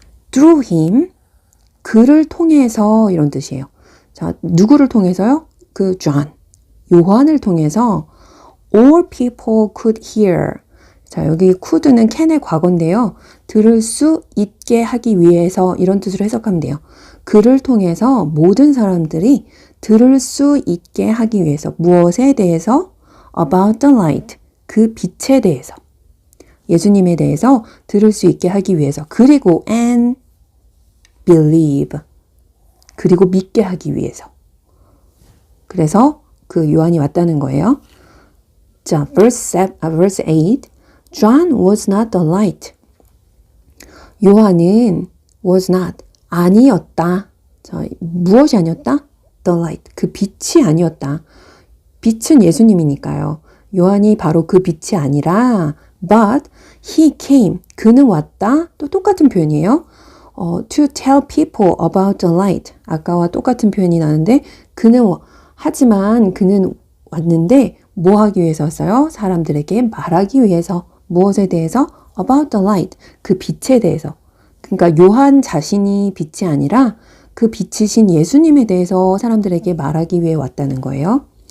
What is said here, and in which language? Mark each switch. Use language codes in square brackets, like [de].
[en] Through him, [ko] 그를 통해서 이런 뜻이에요. 자, 누구를 통해서요? 그 John, 요한을 통해서 [en] all people could hear. [ko] 자, 여기 could는 can의 과거인데요. 들을 수 있게 하기 위해서 이런 뜻으로 해석하면 돼요. 그를 통해서 모든 사람들이 들을 수 있게 하기 위해서 무엇에 대해서? [en] About the light. [ko] 그 빛에 대해서. 예수님에 대해서 들을 수 있게 하기 위해서. 그리고 [en] and believe. [ko] 그리고 믿게 하기 위해서. 그래서 그 요한이 왔다는 거예요. [en] 자, verse 8. John was not the light. [ko] 요한은 [en] was not. [ko] 아니었다. 자, 무엇이 아니었다? [en] The light. [ko] 그 빛이 아니었다. 빛은 예수님이니까요. 요한이 바로 그 빛이 아니라 [en] but he came. [ko] 그는 왔다. 또 똑같은 표현이에요. [en] To tell people about the light. [ko] 아까와 똑같은 표현이 나는데 하지만 그는 왔는데 뭐 하기 위해서 왔어요? 사람들에게 말하기 위해서. 무엇에 대해서? [en] About the light. [ko] 그 빛에 대해서. 그러니까 요한 자신이 빛이 아니라 그 빛이신 예수님에 대해서 사람들에게 말하기 위해 왔다는 거예요.